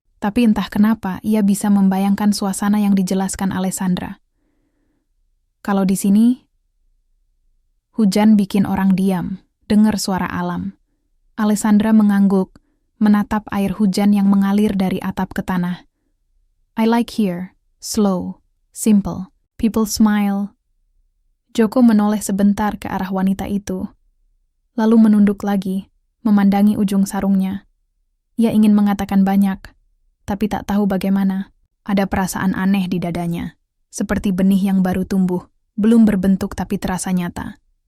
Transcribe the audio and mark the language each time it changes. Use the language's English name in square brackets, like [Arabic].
[Indonesian] Tapi entah kenapa ia bisa membayangkan suasana yang dijelaskan Alessandra. Kalau di sini, hujan bikin orang diam, dengar suara alam. Alessandra mengangguk, menatap air hujan yang mengalir dari atap ke tanah. [English] I like here, slow, simple, people smile. [Indonesian] Joko menoleh sebentar ke arah wanita itu, lalu menunduk lagi, memandangi ujung sarungnya. Ia ingin mengatakan banyak, tapi tak tahu bagaimana. Ada perasaan aneh di dadanya, seperti benih yang baru tumbuh, belum berbentuk tapi terasa nyata.